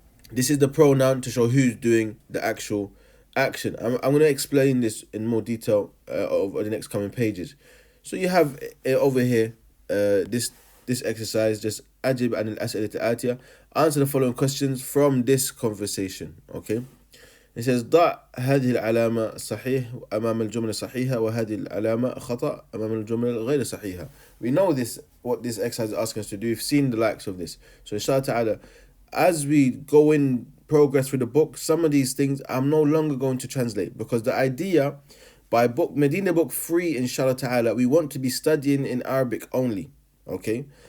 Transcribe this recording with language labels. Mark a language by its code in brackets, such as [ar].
[en] This is the pronoun to show who's doing the actual action. I'm going to explain this in more detail over the next coming pages. So you have over here this exercise, just [ar] ajib an al-as'ilati al-atiya, [en] answer the following questions from this conversation, okay? It says [ar] ضع هذه العلامة صحيح أمام الجملة الصحيحة وهذه العلامة خطأ أمام الجملة غير صحيحة. [en] We know this, what this exercise is asking us to do. We've seen the likes of this. So inshallah ta'ala, as we go in progress through the book, some of these things I'm no longer going to translate, because the idea by book Medina book 3, inshallah ta'ala, we want to be studying in Arabic only, okay?